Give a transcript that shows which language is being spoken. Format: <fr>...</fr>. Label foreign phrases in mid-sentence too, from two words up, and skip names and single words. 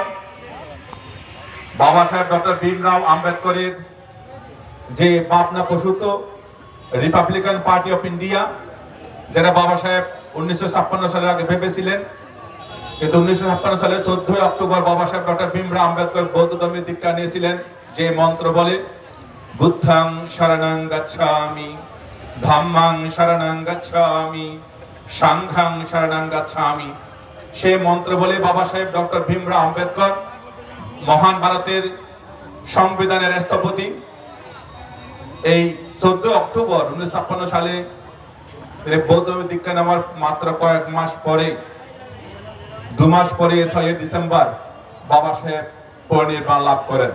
<bn>বাবা সাহেব ডক্টর ভীমরাও আম্বেদকরের যে ভাবনা প্রসূত রিপাবলিকান পার্টি অফ ইন্ডিয়া, যেটা বাবা সাহেব 1956 সালে আগে ভেবেছিলেন, কিন্তু 1956 সালে 14 অক্টোবর বাবা সাহেব ডক্টর ভীমরাও আম্বেদকর বৌদ্ধ ধর্মের দীক্ষা নিয়েছিলেন, যে মন্ত্র বলে</bn> <pi>বুদ্ধং শরণং গচ্ছামি, ধম্মং শরণং গচ্ছামি, সাংঘং শরণং গচ্ছামি।</pi> <bn>সেই মন্ত্র বলে বাবা সাহেব ডক্টর ভীমরাও আম্বেদকর মহান ভারতের সংবিধানের স্থপতি এই 14 অক্টোবর 1956 সালে বৌদ্ধ দীক্ষা নেওয়ার মাত্র কয়েক মাস পরে, 2 মাস পরে 6 ডিসেম্বর বাবা সাহেব পরিনির্বাণ লাভ করেন।</bn>